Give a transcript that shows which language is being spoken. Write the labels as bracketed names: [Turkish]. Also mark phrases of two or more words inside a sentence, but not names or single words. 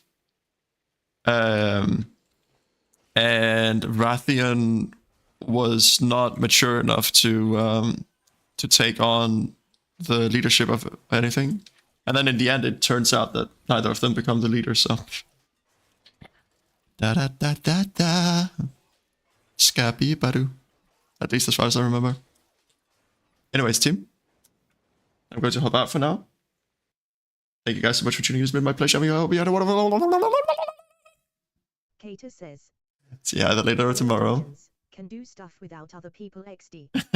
[English] And Rathian was not mature enough to take on the leadership of anything. And then in the end, it turns out that neither of them become the leader. So, da da da da da, Scabby Badu. At least as far as I remember. Anyways, team, I'm going to hop out for now. Thank you guys so much for tuning in. It's been my pleasure. I hope you had a wonderful. Kater says, See you either later or tomorrow. can do stuff without other people XD.